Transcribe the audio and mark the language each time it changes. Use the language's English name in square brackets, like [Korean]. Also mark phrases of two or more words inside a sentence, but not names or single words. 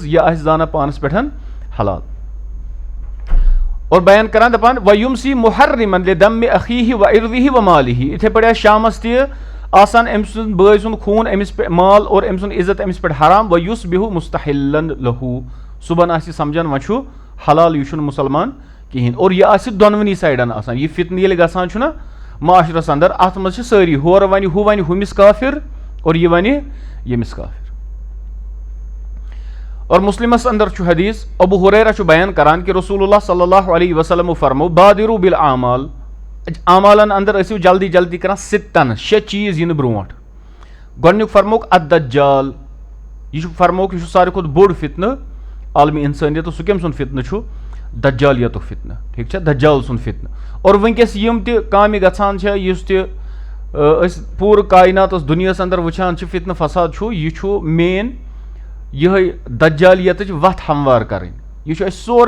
[Kashmiri] یہِ آسہِ زانان پانس پٮ۪ٹھ حلال اور بیان کران دپان [Arabic] ویمسی محرمن لدم اخیہ و ارضہ و مالہ [Kashmiri] اتھے پٲٹھۍ آسہِ شامس تہِ آسان أمۍ سُنٛد بٲے سُنٛد خوٗن أمِس پٮ۪ٹھ مال اور أمۍ سُنٛد عزت أمِس پٮ۪ٹھ حرام [Arabic] و یُصبح مستحلن لہو [Kashmiri] صبحن آسہِ سمجھان وۄنۍ چھُ حلال یہِ چھُنہٕ مُسلمان کہیٖنۍ اور یہِ آسہِ دۄنوٕنی سایڈن آسان یہِ فتنہٕ ییٚلہِ گژھان چھُنہ معاشرس اندر اتھ منٛز چھِ سٲری ہورٕ ونہِ ہُہ ونہِ ہُمِس کافر اور یہِ ونہِ ییٚمِس کافر اور مسلمس اندر چھُ حدیث ابو ہریرہ چھُ بیان کران کہ [Arabic] رسول اللہ صلی اللہ علیہ وسلم [Kashmiri] فرمو [Arabic] بادرو بالاعمال [Kashmiri] اعمالن اندر ٲسِو جلدی جلدی کران ستن 6 چیٖز یِنہٕ برونٛٹھ گۄڈنیُک فرموک الدجال یہِ چھُ فرموک یہِ چھُ ساروی کھۄتہٕ بوٚڑ فتنہٕ عالمی انسٲنیت سُہ کٔمۍ سُنٛد فتنہٕ چھُ دجالیتُک فتنہٕ ٹھیٖک چھا دجال سُنٛد فتنہٕ اور وٕنکیٚس یِم تہِ کامہِ گژھان چھےٚ یُس تہِ أسۍ پوٗرٕ کایناتس دُنیاہس اندر وٕچھان چھِ فتنہٕ فساد چھُ یہِ چھُ مین یِہے دجالیتٕچ وتھ ہموار کرٕنۍ یہِ چھُ اَسہِ سورُے